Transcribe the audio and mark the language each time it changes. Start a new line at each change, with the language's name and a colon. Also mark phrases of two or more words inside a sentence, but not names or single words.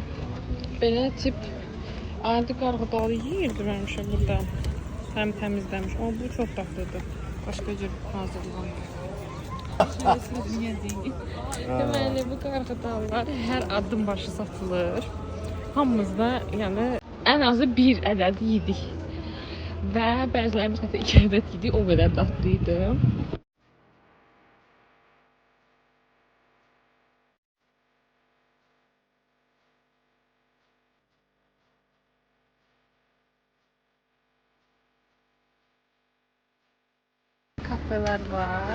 Azerbaijani: Belə tip adi qarğıdalı yeyirdirmişəm burada. Həm təmizləmiş.
Turkish: Ama bu çok tatlıdır. Başka cür hazırlanır.
Azerbaijani: Deməli bu qarğıdalılar hər adım başı satılır. Hamımızda yəni ən azı bir ədəd yedik. Və bəzilərimiz hətta 2 ədəd yedik. O qədər dadlıydı.
Turkish: Kafeler var.